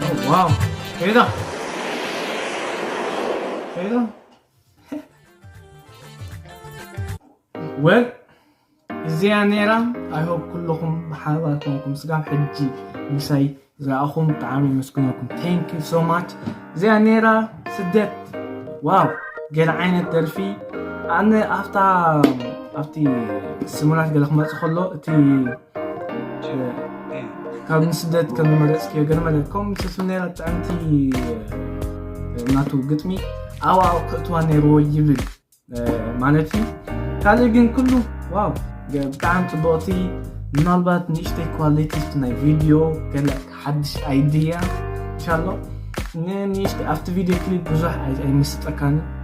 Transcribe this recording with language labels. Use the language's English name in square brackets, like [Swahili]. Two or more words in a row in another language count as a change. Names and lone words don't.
[Tigrinya] ዋው፣ ሄዳ። ሄዳ። Well, እዚኣ ነይራ። [English] I hope [Tigrinya] ኩልኩም ብሓባር ኮንኩም ስጋብ ሕጂ ምሳይ ዝረኣኹም ብጣዕሚ የመስግነኩም። [English] Thank you so much። [Tigrinya] እዚኣ ነይራ ስደት። ዋው፣ ገለ ዓይነት ደርፊ። ኣነ ኣፍታ፣ ኣብቲ ስሙላት ገለ ክመፅእ ከሎ እቲ ካብ ንስደት ከም ዝመረፅክዮ ገለ መለኩም ምስ ነይራ ብጣዕምቲ ናቱ ግጥሚ ኣብኡ ክእትዋ ነይርዎ ይብል እ፣ ማለት እዩ። ካልእ ግን ኩሉ ዋው፣ ብጣዕሚ ጽቡቕቲ። ምናልባት ንእሽተይ ኳሊቲ ናይ ቪድዮ፣ ገለ ሓድሽ ኣይድያ [Arabic] إن شاء الله። [Tigrinya] ንእሽተይ ኣብቲ [English] video clip [Tigrinya] ብዙሕ ኣይ-፣ ኣይምስጠካን፣